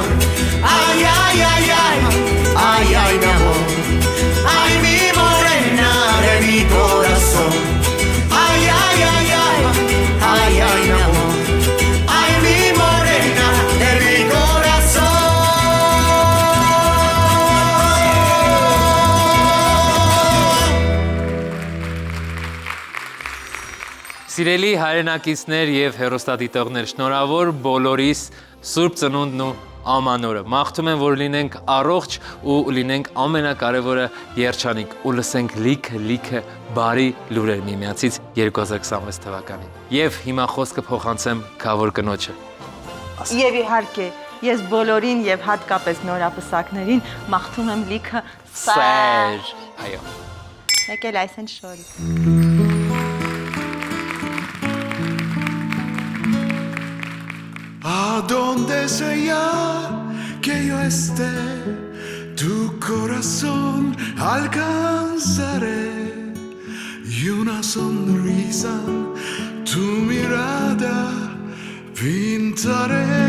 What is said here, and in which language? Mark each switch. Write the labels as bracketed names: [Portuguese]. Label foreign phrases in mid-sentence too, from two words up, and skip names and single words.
[Spanish] Ay, ay, ay, ay, ay, ay, mi amor. Ay, mi morena de mi corazón. Ay, ay, ay, ay, ay, ay, mi amor. Ay, mi morena de mi corazón. [Armenian] Սիրելի հայրենակիցներ եւ հեռուստադիտողներ, շնորհավոր բոլորիս Սուրբ Ծնունդն ու Ամանորը։ Մաղթում եմ, որ լինենք առողջ ու լինենք ամենակարևորը երջանիկ ու լսենք լիքը բարի լուրեր միմյանցից 2026 թվականին։ Եվ հիմա խոսքը փոխանցեմ Քավոր կնոջը։ Եվ իհարկե, ես բոլորին եւ հատկապես նորապսակներին մաղթում եմ լիքը Սեր։ Այո։ Մեկ էլ այսեն շորի։ [Spanish] ¿A dónde sea que yo esté? Tu corazón alcanzaré y una sonrisa, tu mirada pintaré.